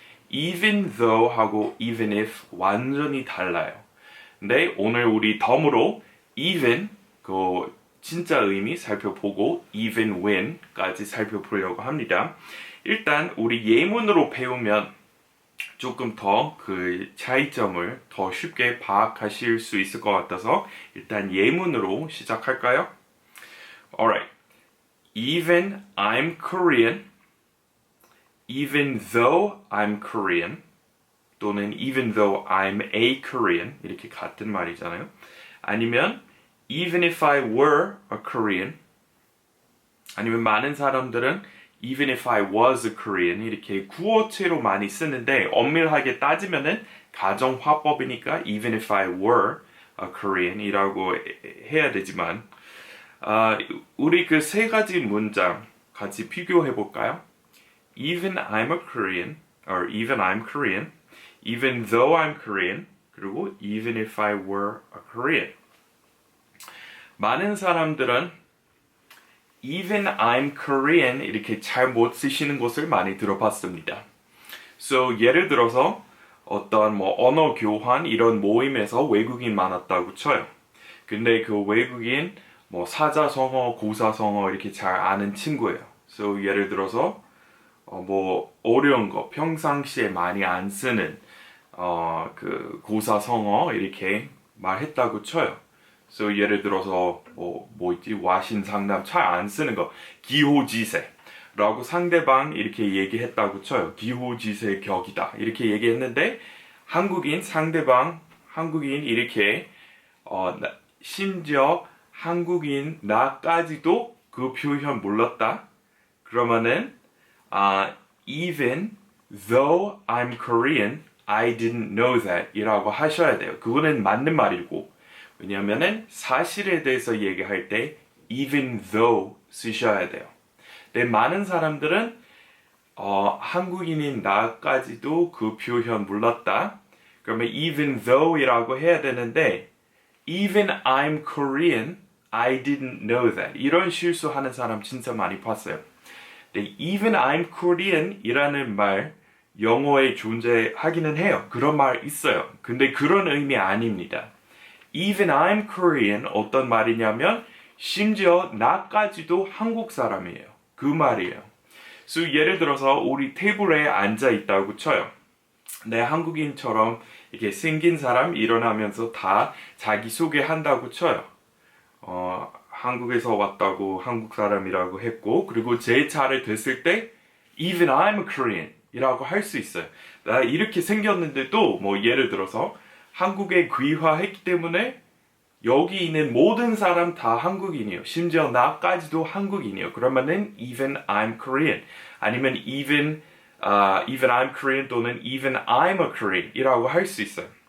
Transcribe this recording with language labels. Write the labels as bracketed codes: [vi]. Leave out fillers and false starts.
[ko] even though 하고 even if 완전히 달라요. 근데 오늘 우리 덤으로 even 그 진짜 의미 살펴보고 even when까지 살펴보려고 합니다. 일단 우리 예문으로 배우면 조금 더 그 차이점을 더 쉽게 파악하실 수 있을 것 같아서 일단 예문으로 시작할까요? [en] Alright. Even I'm Korean. Even though I'm Korean. 또는 even though I'm a Korean. [ko] 이렇게 같은 말이잖아요. [en] 아니면 even if I were a Korean. [ko] 아니면 많은 사람들은 even if I was a Korean 이렇게 구어체로 많이 쓰는데 엄밀하게 따지면은 가정화법이니까 even if I were a Korean 이라고 해야 되지만 우리 그 세 가지 문장 같이 비교해 볼까요? [en] Even I'm a Korean or even I'm Korean even though I'm Korean 그리고 even if I were a Korean 많은 사람들은 even I'm Korean 이렇게 잘 못 쓰시는 것을 많이 들어봤습니다. [ko] So 예를 들어서 어떤 뭐 언어 교환 이런 모임에서 외국인 많았다고 쳐요. 근데 그 외국인 뭐 사자성어, 고사성어 이렇게 잘 아는 친구예요. So 예를 들어서 뭐 어려운 거 평상시에 많이 안 쓰는 그 고사성어 이렇게 말했다고 쳐요. So 예를 들어서 뭐 있지 와신상담 잘 안 쓰는 거 기호지세 라고 상대방 이렇게 얘기했다고 쳐요. 기호지세 격이다. 이렇게 얘기했는데 한국인 상대방 한국인 이렇게 심지어 한국인 나까지도 그 표현 몰랐다. [en] 그러면은 even though I'm Korean, I didn't know that 이라고 하셔야 돼요. [ko] 그거는 맞는 말이고 왜냐면은 사실에 대해서 얘기할 때 even though 쓰셔야 돼요. 근데 많은 사람들은 한국인인 나까지도 그 표현 몰랐다. [en] 그러면 even though 이라고 해야 되는데 even I'm Korean, I didn't know that. [ko] 이런 실수하는 사람 진짜 많이 봤어요. 근데 even I'm Korean 이라는 말 영어에 존재하기는 해요. 그런 말 있어요. 근데 그런 의미 아닙니다. Even I'm Korean 어떤 말이냐면 심지어 나까지도 한국 사람이에요. 그 말이에요. So, 예를 들어서 우리 테이블에 앉아 있다고 쳐요. 내 한국인처럼 이렇게 생긴 사람 일어나면서 다 자기소개한다고 쳐요. 한국에서 왔다고 한국 사람이라고 했고 그리고 제 차례 됐을 때 Even I'm a Korean 이라고 할 수 있어요. 나 이렇게 생겼는데도 뭐 예를 들어서 한국에 귀화했기 때문에 여기 있는 모든 사람 다 한국인이에요. 심지어 나까지도 한국인이에요. [en] 그러면은 even I'm Korean 아니면 even I'm Korean 또는 even I'm a Korean 이라고 할 수 있어요.